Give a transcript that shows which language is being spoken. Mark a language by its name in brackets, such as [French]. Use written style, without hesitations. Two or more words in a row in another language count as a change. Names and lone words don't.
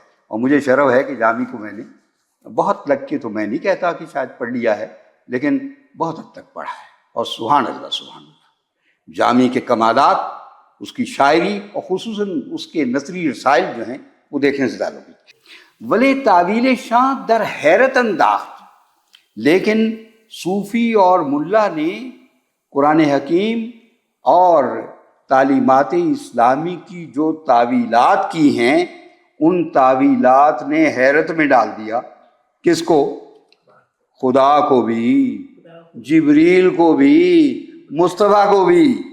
[Urdu] اور مجھے شرف ہے کہ جامی کو میں نے بہت لگ کے، تو میں نہیں کہتا کہ شاید پڑھ لیا ہے، لیکن بہت حد تک پڑھا ہے، اور [Arabic] سبحان اللہ سبحان اللہ، [Urdu] جامی کے کمالات، اس کی شاعری اور خصوصاً اس کے نثری رسائل جو ہیں وہ دیکھنے سے تعلق ہے۔ [Persian] ولے تعویل شاہ در حیرت انداخت، [Urdu] لیکن صوفی اور ملا نے قرآن حکیم اور تعلیمات اسلامی کی جو تعویلات کی ہیں، ان تعویلات نے حیرت میں ڈال دیا۔ کس کو؟ خدا کو بھی، جبریل کو بھی، مصطفیٰ کو بھی۔